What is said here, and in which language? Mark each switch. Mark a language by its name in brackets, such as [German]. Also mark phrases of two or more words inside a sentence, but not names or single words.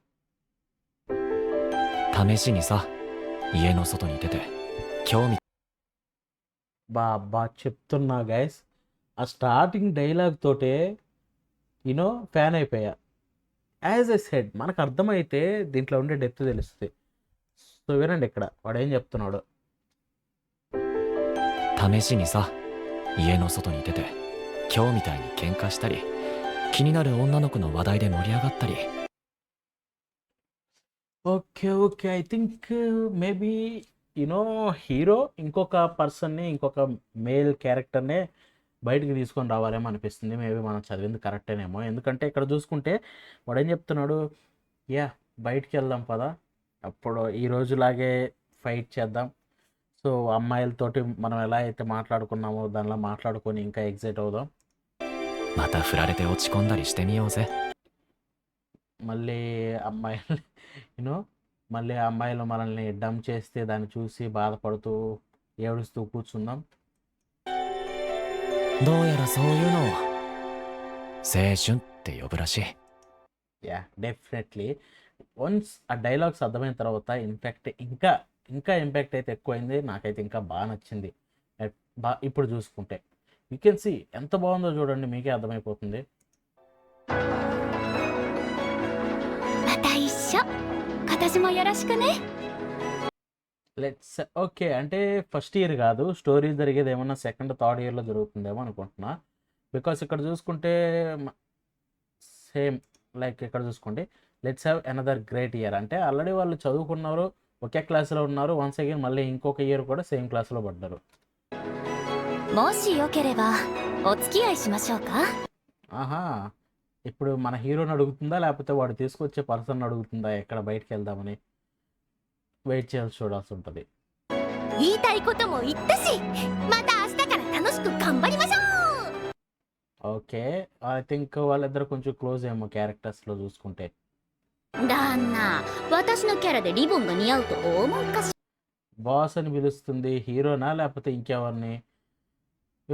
[Japanese] 試しにさ家の外に出て今日み [Telugu] బా చెప్తున్నా గైస్, ఆ [English] starting dialogue [Telugu] తోటే [English] you know fan [Telugu] అయిపోయా. [English] as I said [Telugu] మనకు అర్థమైతే దీంట్లో ఉండే డెప్త్ తెలుస్తుంది. సో వినండి ఇక్కడ వాడు ఏం చెప్తున్నాడు. [Japanese] 試しにさ家の外に出て今日みたいに喧嘩したり気になる女の子の話題で盛り上がったり。 [English] Okay okay, I think maybe you know hero [Telugu] ఇంకొక పర్సన్ని, ఇంకొక [English] male character [Telugu] బయటికి తీసుకొని రావాలేమో అనిపిస్తుంది. మేబీ మనం చదివింది కరెక్టేనేమో, ఎందుకంటే ఇక్కడ చూసుకుంటే వాడు ఏం చెప్తున్నాడు, బయటికి వెళ్దాం పదా, అప్పుడు ఈ రోజులాగే ఫైట్ చేద్దాం. సో అమ్మాయిలతోటి మనం ఎలా అయితే మాట్లాడుకున్నామో దానిలో మాట్లాడుకొని ఇంకా ఎగ్జైట్ అవుదాం. [Japanese] また振られて落ち込んだりしてみようぜ。 [Telugu] మళ్ళీ అమ్మాయిలు యూనో మళ్ళీ అమ్మాయిలు మనల్ని డమ్ చేస్తే దాన్ని చూసి బాధపడుతూ ఏడుస్తూ కూర్చుందాం. [Japanese] どうやらそういうのを青春って呼ぶらしい。 [English] definitely once [Telugu] ఆ డైలాగ్స్ అర్థమైన తర్వాత [English] in fact [Telugu] ఇంకా ఇంకా ఇంపాక్ట్ అయితే ఎక్కువైంది. నాకైతే ఇంకా బాగా నచ్చింది. ఇప్పుడు చూసుకుంటే [English] you can see [Telugu] ఎంత బాగుందో చూడండి, మీకే అర్థమైపోతుంది. [Japanese] また一緒。今年もよろしくね。 [English] let's okay, [Telugu] అంటే [English] first year [Telugu] కాదు, స్టోరీ జరిగేది ఏమన్నా [English] second third year [Telugu] జరుగుతుందేమో అనుకుంటున్నా. బికాస్ ఇక్కడ చూసుకుంటే [English] same like [Telugu] ఇక్కడ చూసుకోండి, [English] let's have another great year [Telugu] అంటే ఆల్రెడీ వాళ్ళు చదువుకున్నారు, ఒకే క్లాస్లో ఉన్నారు. [English] once again [Telugu] మళ్ళీ ఇంకొక ఇయర్ కూడా [English] same class [Telugu] పడ్డారు. [Japanese] もしよければお付き合いしましょうか。 [Telugu] ఆహా, ఇప్పుడు మన హీరోని అడుగుతుందా లేకపోతే వాడు తీసుకొచ్చే పర్సన్ అడుగుతుందా ఎక్కడ బయటికి వెళ్దామని వెయిట్ చేయాల్సి చూడాల్సి ఉంటుంది. [Japanese] 言いたいことも言ったし、また明日から楽しく頑張りましょう。 [English] Okay, I think [Telugu] వాళ్ళిద్దరు కొంచెం క్లోజ్ ఏమో క్యారెక్టర్స్లో చూసుకుంటే. [Japanese] 旦那、私のキャラでリボンが似合うと思うかし [Telugu] బాస్ అని పిలుస్తుంది, హీరోనా లేకపోతే ఇంకెవరిని?